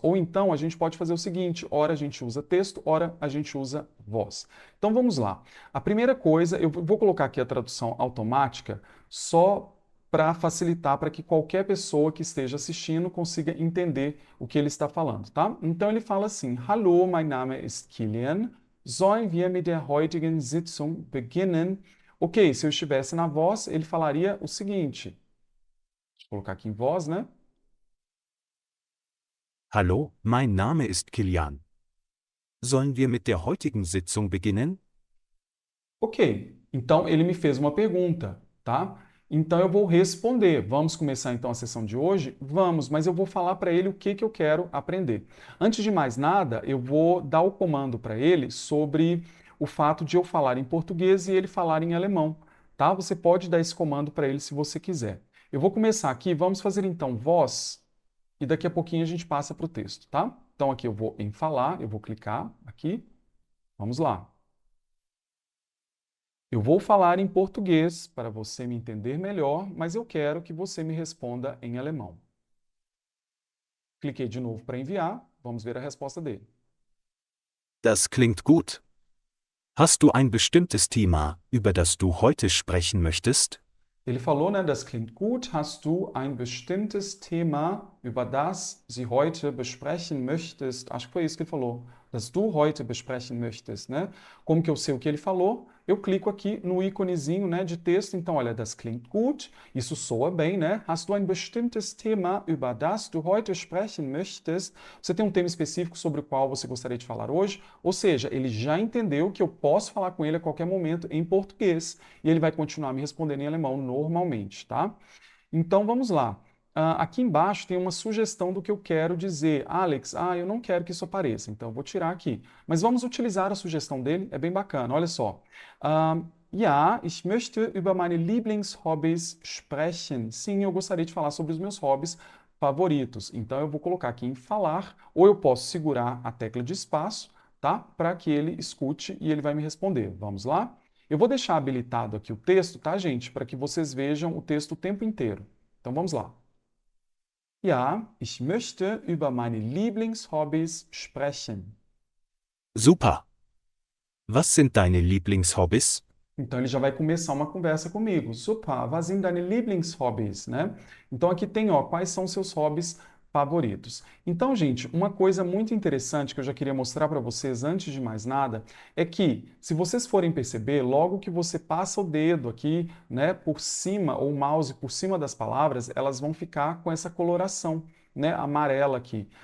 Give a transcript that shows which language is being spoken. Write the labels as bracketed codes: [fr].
[pt] Ou então a gente pode fazer o seguinte: ora a gente usa texto, ora a gente usa voz. Então vamos lá. A primeira coisa, eu vou colocar aqui a tradução automática só para facilitar para que qualquer pessoa que esteja assistindo consiga entender o que ele está falando, tá? Então ele fala assim: [de] Hallo, mein Name ist Kilian. Sollen wir mit der heutigen Sitzung beginnen? [pt] Ok, se eu estivesse na voz, ele falaria o seguinte. Deixa eu colocar aqui em voz, né? [de] Hallo, mein Name ist Kilian. Sollen wir mit der heutigen Sitzung beginnen? [pt] Ok, então ele me fez uma pergunta, tá? Então eu vou responder. Vamos começar então a sessão de hoje? Vamos, mas eu vou falar para ele o que eu quero aprender. Antes de mais nada, eu vou dar o comando para ele sobre o fato de eu falar em português e ele falar em alemão, tá? Você pode dar esse comando para ele se você quiser. Eu vou começar aqui, vamos fazer então voz e daqui a pouquinho a gente passa para o texto, tá? Então aqui eu vou em falar, eu vou clicar aqui. Vamos lá. Eu vou falar em português para você me entender melhor, mas eu quero que você me responda em alemão. Cliquei de novo para enviar, vamos ver a resposta dele. [de] Das klingt gut. Hast du ein bestimmtes Thema, über das du heute sprechen möchtest? [pt] Ele falou, né, [de] das klingt gut. Hast du ein bestimmtes Thema, über das Sie heute besprechen möchtest? [pt] Acho que foi isso que ele falou. [de] Das du heute besprechen möchtest, né? [pt] Como que eu sei o que ele falou? Eu clico aqui no íconezinho, né, de texto. Então, olha, [de] das klingt gut. [pt] Isso soa bem, né? [de] Hast du ein bestimmtes Thema, über das du heute sprechen möchtest? [pt] Você tem um tema específico sobre o qual você gostaria de falar hoje? Ou seja, ele já entendeu que eu posso falar com ele a qualquer momento em português e ele vai continuar me respondendo em alemão normalmente, tá? Então vamos lá. Aqui embaixo tem uma sugestão do que eu quero dizer. Alex, eu não quero que isso apareça, então eu vou tirar aqui. Mas vamos utilizar a sugestão dele, é bem bacana. Olha só. [de] Ja, ich möchte über meine Lieblingshobbys sprechen. [pt] Sim, eu gostaria de falar sobre os meus hobbies favoritos. Então eu vou colocar aqui em falar, ou eu posso segurar a tecla de espaço, tá? Para que ele escute e ele vai me responder. Vamos lá? Eu vou deixar habilitado aqui o texto, tá, gente? Para que vocês vejam o texto o tempo inteiro. Então vamos lá. [de] Ja, ich möchte über meine Lieblingshobbys sprechen. Super. Was sind deine Lieblingshobbys? [pt] Então ele já vai começar uma conversa comigo. [de] Super, was sind deine Lieblingshobbys, [pt] né? Então aqui tem, ó, quais são seus hobbies favoritos. Então, gente, uma coisa muito interessante que eu já queria mostrar para vocês antes de mais nada é que, se vocês forem perceber, logo que você passa o dedo aqui, né, por cima ou o mouse por cima das palavras, elas vão ficar com essa coloração, né, amarela aqui.